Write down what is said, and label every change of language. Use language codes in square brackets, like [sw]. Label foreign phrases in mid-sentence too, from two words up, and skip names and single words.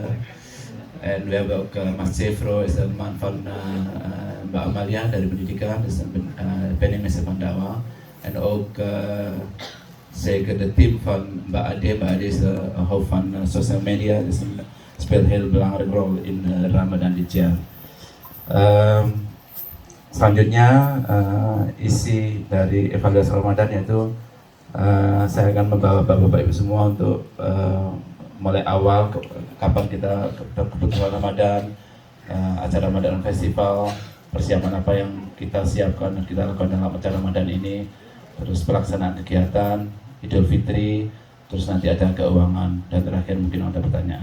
[nl] En we hebben ook Mas Cefro, is een man van Mbak Amalia [id] dari pendidikan, [nl] dus een penningmeester van dakwah. En ook zeker de team van Mbak Ade. Mbak Ade is de hoofd van [en] social media, [nl] dus speelt een heel belangrijke rol in Ramadan dit jaar. [id] Selanjutnya isi dari evaluasi Ramadan yaitu saya akan membawa bapak-bapak ibu semua untuk mulai awal kapan kita kebutuhan Ramadan, acara Ramadan Festival, persiapan apa yang kita siapkan dan kita lakukan dalam acara Ramadan ini, terus pelaksanaan kegiatan Idul Fitri, terus nanti ada keuangan, dan terakhir mungkin ada pertanyaan.